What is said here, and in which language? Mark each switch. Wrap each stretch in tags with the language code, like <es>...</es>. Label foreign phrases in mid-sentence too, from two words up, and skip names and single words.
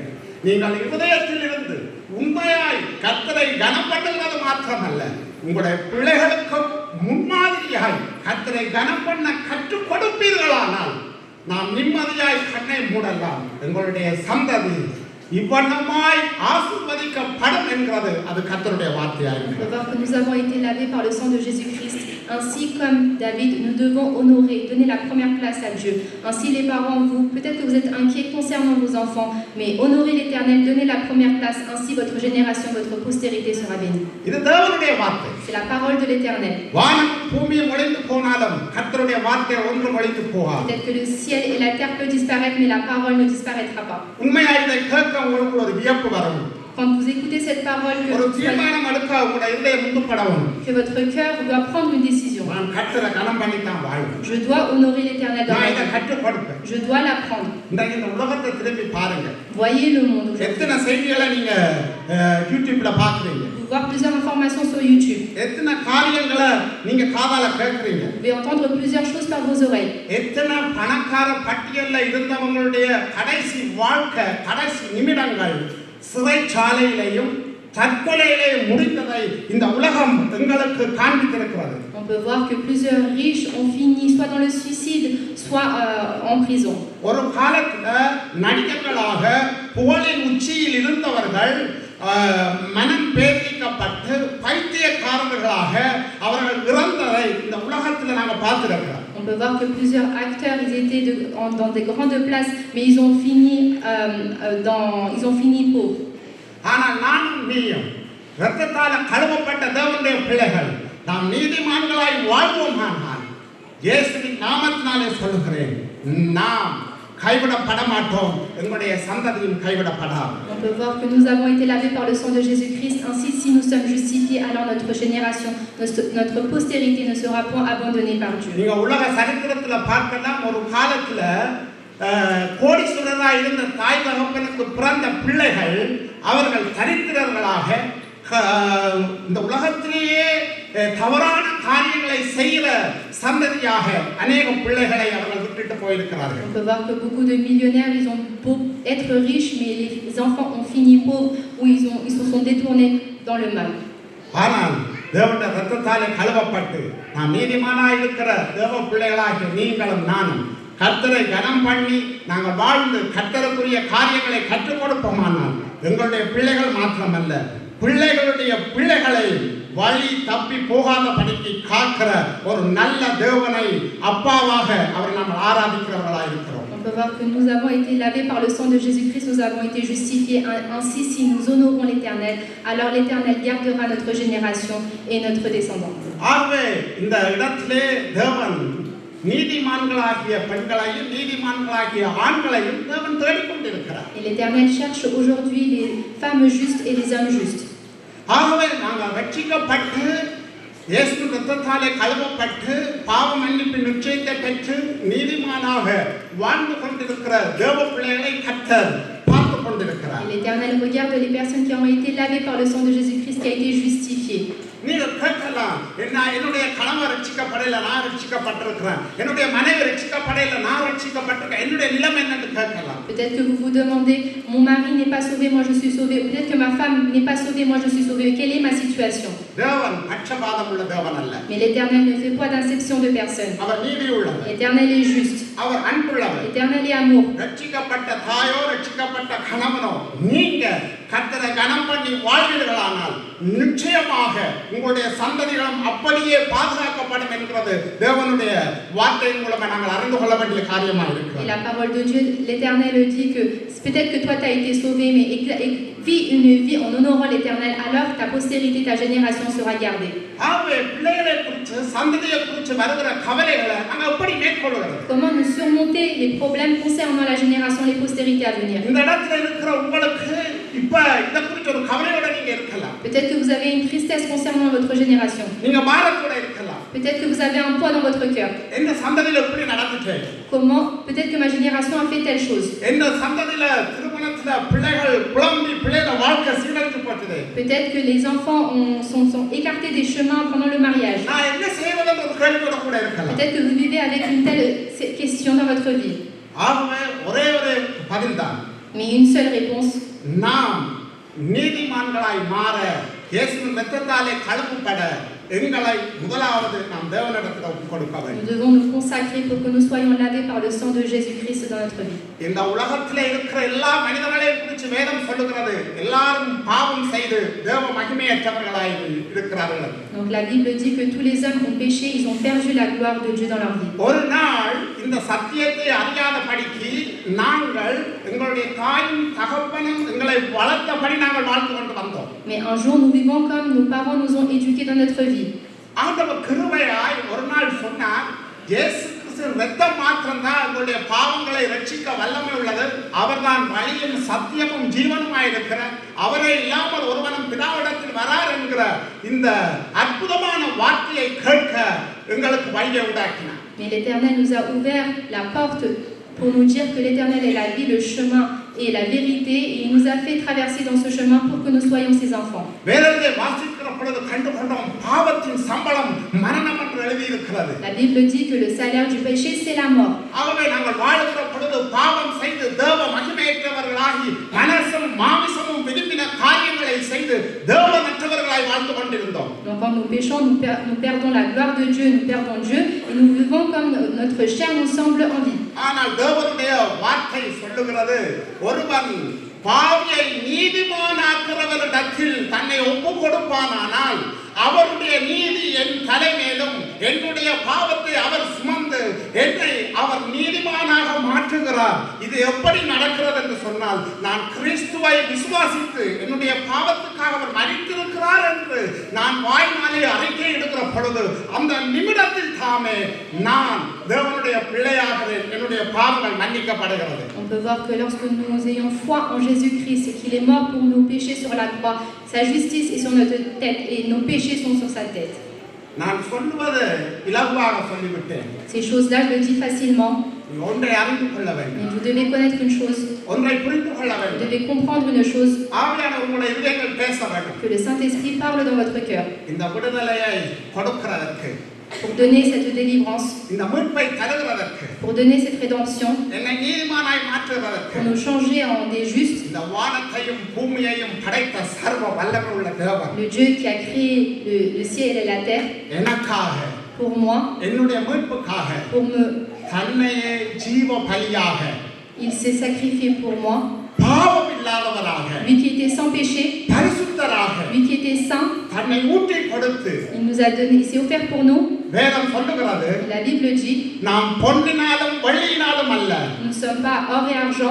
<ta>நீங்கள் இருதயத்தில் இருந்து உண்மையாய் கர்த்தரை கனம் பண்ணுகிறது மாத்திரமல்ல, உங்களுடைய பிள்ளைகளுக்கும் முன்மாதிரியாய் கர்த்தரை கனம் பண்ண கற்றுக் கொடுப்பீர்களானால் நாம் நிம்மதியாய் கண்ணை மூடலாம். எங்களுடைய சந்ததி இவ்வண்ணமாய் ஆசீர்வதிக்கப்படும் என்கிறது அது கர்த்தருடைய வார்த்தையாய்.</ta> <fr>On peut voir que nous avons été lavés par le sang de Jésus-Christ. Ainsi comme David, nous devons honorer, donner la première place à Dieu. Ainsi les parents, vous, peut-être que vous êtes inquiets concernant vos enfants, mais honorez l'Éternel, donnez la première place. Ainsi votre génération, votre postérité sera bénie.</fr> <ta>இது தேவனுடைய வார்த்தை.</ta> <fr>C'est la parole de l'Éternel.</fr> <ta>வானம் பூமியும் ஒளிந்து போனாலும் கர்த்தருடைய வார்த்தை ஒன்றும் ஒளிந்து போகாது.</ta> <fr>Peut-être que le ciel et la terre peuvent disparaître, mais la parole ne disparaîtra pas.</fr> <ta>உண்மையா இதை கேட்க உங்களுக்கு ஒரு வியப்பு வரும்.</ta> <fr>Quand vous écoutez cette parole,</fr> <ta>ஒரு தீர்மானம் எடுக்க உங்க இதயம் முந்துப்படவும்.</ta> <fr>que votre cœur doit prendre une décision.</fr> <ta>நான் கர்த்தரை கனம் பண்ணி தான் வாழ்வேன்.</ta> <fr>Je dois honorer l'Éternel dans</fr> <ta>நான்</ta> <fr>ma</fr> <ta>இதை</ta> <fr>vie.</fr> <ta>கற்றுக் கொடுப்பேன்.</ta> <fr>Je dois l'apprendre.</fr> <ta>இந்த உலகத்தை திரும்பி பாருங்க.</ta> <fr>Voyez le monde aujourd'hui.</fr> <ta>எத்தனை செய்திகளை நீங்க யூடியூப்ல பாக்குறீங்க.</ta> <fr>Vous pouvez voir plusieurs informations sur YouTube.</fr> <ta>எத்தனை காரியங்களை நீங்க காதால கேட்கறீங்க.</ta> <fr>Vous pouvez entendre plusieurs choses par vos oreilles.</fr> <ta>எத்தனை பணக்கார பட்டியல்ல இருந்தவங்களுடைய கடைசி வாழ்க்கை கடைசி நிமிடங்கள் சிறைச்சாலையிலையும் தற்கொலையிலேயும் முடிந்ததை இந்த உலகம் எங்களுக்கு காண்பித்திருக்கிறது.</ta> <fr>On peut voir que plusieurs riches ont fini soit dans le suicide, soit en prison.</fr> <ta>ஒரு காலத்துல நடிகர்களாக புகழின் உச்சியில் இருந்தவர்கள் மனம் பேதிக்கப்பட்டு பைத்தியக்காரர்களாக அவர்கள் இறந்ததை இந்த உலகத்துல நாங்க பார்த்திருக்கிறோம்.</ta> <fr>On peut voir que plusieurs acteurs ils étaient dans des grandes places, mais ils ont fini pauvres.</fr> <ta>ஆனால் நானும் நீயும் இரத்தத்தால் கழுவப்பட்ட தேவனுடைய பிள்ளைகள் நாம் நீதிமான்களாய் வாழ்வோமானால் இயேசுவின் நாமத்தினாலே சொல்லுகிறேன், நாம் கைவிடப்பட மாட்டோம், எங்களுடைய சந்ததியும் கைவிடப்படாது.</ta> <fr>On peut voir que nous avons été lavés par le sang de Jésus-Christ. Ainsi, si nous sommes justifiés, alors notre génération, notre postérité ne sera point abandonnée par Dieu.</fr> <ta>நீங்க உலக சரித்திரத்துல பார்க்கலாம், ஒரு காலத்துல கோடீஸ்வரராக இருந்த தாய் தகப்பனுக்கு பிறந்த பிள்ளைகள் அவர்கள் தரித்திரர்களாக இந்த உலகத்திலேயே தவறான காரியங்களை செய்கிற சந்ததியாக அநேக பிள்ளைகளை அவர்கள் விட்டுட்டு போயிருக்கிறார்கள்.</ta> <fr>On peut voir que beaucoup de millionnaires ils ont beau être riches, mais les enfants ont fini pauvres ou ils se sont détournés dans le mal.</fr> <ta>ஆனால் தேவனுடைய இரத்தத்தாலே கழுவப்பட்டு நாம் நீதிமானாய் இருக்கிற தேவ பிள்ளைகளாகிய நீங்களும் நானும் கர்த்தரை கனம் பண்ணி நாங்கள் வாழ்ந்து கர்த்தருக்குரிய காரியங்களை கற்றுக் கொடுப்போமானால் எங்களுடைய பிள்ளைகள் மாத்திரமல்ல, பிள்ளைகளுடைய பிள்ளைகளை வழி தப்பி போகாதபடிக்கு காக்கிற ஒரு நல்ல தேவனை அப்பாவாக அவரை நாம் ஆராதிக்கிறவர்களாக இருக்கிறோம்.</ta> <fr>On peut voir que nous avons été lavés par le sang de Jésus-Christ, nous avons été justifiés. Ainsi, si nous honorons l'Éternel, alors l'Éternel gardera notre génération et notre descendant.</fr> <ta>ஆகவே இந்த இடத்திலே தேவன் நீதிமான்களாகிய பெண்களையும் நீதிமான்களாகிய ஆண்களையும் தேவன் தேடிக்கொண்டிருக்கிறார்.</ta> <fr>Et l'Éternel cherche aujourd'hui les femmes justes et les hommes justes.</fr> <ta>ஆகவே நாங்கள் ரட்சிக்கப்பட்டு இயேசுவின் இரத்தத்தாலே கழுவப்பட்டு பாவ மன்னிப்பின் நிச்சயத்தை பெற்று நீதிமானாக வாழ்ந்து கொண்டிருக்கிற தேவ பிள்ளைகளை கர்த்தர் பார்த்து கொண்டிருக்கிறார்.</ta> <fr>Et l'Éternel regarde les personnes qui ont été lavées par le sang de Jésus-Christ, qui a été justifié.</fr> <ta>நீங்கள் கேட்கலாம், என்னுடைய கணவர் ரட்சிக்கப்படல, நான் ரட்சிக்கப்பட்டிருக்கிறேன், என்னுடைய மனைவி ரட்சிக்கப்படல, நான் ரட்சிக்கப்பட்டிருக்கேன், என்னுடைய நிலைமை என்னன்னு கேட்கலாம்.</ta> <fr>Peut-être que vous vous demandez, mon mari n'est pas sauvé, moi je suis sauvé. Peut-être que ma femme n'est pas sauvée, moi je suis sauvé. Quelle est ma situation?</fr> <ta>தேவன் பட்சபாதம் உள்ள தேவன் அல்ல.</ta> <fr>Mais l'Éternel ne fait pas d'acception de personne.</fr> <ta>அவர் நீதி உள்ளவர்.</ta> <fr>L'Éternel est juste.</fr> <ta>அவர் அன்புள்ளவர்.</ta> <fr>L'Éternel est amour.</fr> <ta>ரட்சிக்கப்பட்ட தாயோ ரட்சிக்கப்பட்ட கணவனோ நீங்க கர்த்தரை கனம் பண்ணி வாழ்வீர்களானால் நிச்சயமாக உங்களுடைய சந்ததிகளும் அப்படியே பாதுகாக்கப்படும் என்கிறது தேவனுடைய வார்த்தையின் மூலமாக நாங்கள் அறிந்து கொள்ள வேண்டிய காரியமாக</ta> <fr>Et</fr> <ta>இருக்கிறது.</ta> <fr>la parole de Dieu, l'Éternel dit que peut-être que toi tu as été sauvé, mais vis une vie en honorant l'Éternel, alors ta postérité, ta génération sera gardée.</fr> <ta>ஆகவே பிள்ளைகளை குறித்து சந்ததியை குறித்து வருகிற கவலைகளை நாங்கள் எப்படி மேற்கொள்கிறது?</ta> <fr>Comment nous surmonter les problèmes concernant la génération, les postérités à venir?</fr> <ta>இந்த இடத்துல இருக்கிற உங்களுக்கு இப்ப இத குறித்து ஒரு கவலையோட நீங்க இருக்கலாம்.</ta> <fr>Peut-être que vous avez une tristesse concernant votre génération.</fr> <ta>நீங்க பாரத்தோட இருக்கலாம்.</ta> <fr>Peut-être que vous avez un poids dans votre cœur.</fr> <ta>என்ன சந்ததியில எப்படி நடந்துச்சு?</ta> <fr>Comment? Peut-être que ma génération a fait telle chose.</fr> <ta>என்ன சந்ததியில திருமணத்துல பிள்ளைகள் குழம்பி பிள்ளைகள வாழ்க்கை சீரழிஞ்சு போச்சு.</ta> <fr>Peut-être que les enfants sont écartés des chemins pendant le mariage.</fr> <ta>நான் என்ன செய்வதுன்னு ஒரு கேள்வியோட கூட இருக்கலாம்.</ta> <fr>Peut-être que vous vivez avec une telle question dans votre vie.</fr> <ta>ஆகவே ஒரே ஒரு பதில்தான்.</ta> <fr>Mais une seule réponse.</fr> <ta>நாம் நீதிமான்களாய் மாற இயேசுவின் இரத்தத்தாலே கழுவப்பட எங்களை முதலாவது நாம் தேவனிடத்தில் ஒப்புக் கொடுக்க வேண்டும்.</ta> <fr>Nous devons nous consacrer pour que nous soyons lavés par le sang de Jésus-Christ dans notre vie.</fr> <ta>இந்த உலகத்திலே இருக்கிற எல்லா மனிதர்களையும் குறித்து வேதம் சொல்லுகிறது, எல்லாரும் பாவம் செய்து தேவ மகிமையற்றவர்களாய் இருக்கிறார்கள்.</ta> <fr>Donc la Bible dit que tous les hommes ont péché, ils ont perdu la gloire de Dieu dans leur vie.</fr> <ta>ஒரு நாள் இந்த சத்தியத்தை அறியாதபடிக்கு நாங்கள் எங்களுடைய தாயும் தகப்பனும் எங்களை வளர்த்தபடி நாங்கள் வாழ்ந்து கொண்டு வந்தோம்.</ta> <fr>Mais un jour, nous vivons comme nos parents nous ont éduqués dans notre vie.</fr> <ta>ஆண்டவர் கிருபையாய் ஒரு நாள் சொன்னார், இயேசு கிறிஸ்துவின் இரத்தம் மாத்திரம்தான் உங்களுடைய பாவங்களை ரட்சிக்க வல்லமை உள்ளது. அவர்தான் வழியும் சத்தியமும் ஜீவனுமாய் இருக்கிறார். அவரே இல்லாமல் ஒருவனும் பிதாவிடத்தில் வரார் என்கிற இந்த அற்புதமான வார்த்தையை கேட்க எங்களுக்கு வழியை உண்டாக்கினார்.</ta> <fr>Mais l'Éternel nous a ouvert la porte pour nous dire que l'Éternel est la vie, le chemin et la vérité, et il nous a fait traverser dans ce chemin pour que nous soyons ses enfants.</fr> <ta>வேதத்தை வாசிக்கிற பொழுது கண்டுகொண்டோம், பாவத்தின் சம்பளம் மரணம் என்று எழுதியிருக்கிறது.</ta> <fr>La Bible dit que le salaire du péché, c'est la mort.</fr> <ta>ஆகவே நாங்கள் வாழ்கிற பொழுது பாவம் செய்து தேவ மகிமையற்றவர்களாகி மனசும் மாமிசமும் விரும்பின காரியங்களை செய்து தேவனற்றவர்களாய் வாழ்ந்து கொண்டிருந்தோம்.</ta> <fr>Donc quand nous péchons, nous perdons la gloire de Dieu, nous perdons Dieu, et nous vivons comme notre chair nous semble en vie.</fr> <ta>ஆனால் தேவனுடைய வார்த்தை சொல்லுகிறது, ஒருவன் பாவியை நீதிமானாக்கிறவரிடத்தில் தன்னை ஒப்பு கொடுப்பானால் அவருடைய நீதி என் தலைமேலும் என்னுடைய பாவத்தை அவர் சுமந்து என்னை அவர் நீதிமானாக மாற்றுகிறார். இது எப்படி நடக்கிறது என்று சொன்னால், நான் கிறிஸ்துவை விசுவாசித்து என்னுடைய பாவத்துக்காக அவர் மரித்திருக்கிறார் என்று நான் வாய்நாளே அறிக்கை எடுக்கிற பொழுது அந்த நிமிடத்தில் தாமே நான் தேவனுடைய பிள்ளையாகிறேன், என்னுடைய பாவங்கள் மன்னிக்கப்படுகிறது.</ta> <fr>On peut voir que lorsque nous ayons foi en Jésus-Christ et qu'il est mort pour nos péchés sur la croix, sa justice est sur notre tête et nos péchés sont sur sa tête.</fr> <ta>நான் சொல்லுவது இலகுவாக சொல்லிவிட்டேன்.</ta> <fr>Ces choses-là, je le dis facilement.</fr> <ta>ஒன்றை அறிந்து கொள்ள வேண்டும்.</ta> <fr>Mais vous devez connaître une chose.</fr> <ta>ஒன்றை புரிந்து கொள்ள</ta> <fr>Vous</fr> <ta>வேண்டும்.</ta> <fr>devez comprendre une chose.</fr> <ta>ஆவியானவர் உங்களுடைய இதயங்கள் பேச வேண்டும்.</ta> <fr>Que le Saint-Esprit parle dans votre cœur.</fr> <ta>இந்த விடுதலையை கொடுக்கிறதற்கு,</ta> <fr>Pour donner cette délivrance,</fr> <ta>இந்த மீட்பை தருகிறதற்கு,</ta> <fr>pour donner cette rédemption,</fr> <ta>என்னை நீதிமானாய் மாற்றுகிறதற்கு,</ta> <fr>pour nous changer en des justes,</fr> <ta>இந்த வானத்தையும் பூமியையும் படைத்த சர்வ வல்லமை உள்ள தேவன்</ta> <fr>le Dieu qui a créé le ciel et la terre,</fr> <ta>எனக்காக,</ta> <fr>pour moi,</fr> <ta>என்னுடைய மீட்புக்காக</ta> <fr>pour me...</fr> <ta>தன்னையே ஜீவ பலியாக,</ta> <fr>Il s'est sacrifié pour moi,</fr> <ta>பாவம் இல்லாதவராக,</ta> <fr>lui qui était sans péché,</fr> <ta>பரிசுத்தராக</ta> <fr>lui qui était saint,</fr> <ta>தன்னை ஊற்றி கொடுத்து,</ta> <fr>il nous a donné, il s'est offert pour nous.</fr> <ta>வேதம் சொல்லுகிறது,</ta> <fr>La Bible dit,</fr> <ta>நாம் பொன்னினாலும் வெள்ளியினாலும் அல்ல,</ta> <fr>nous ne sommes pas or et argent,</fr>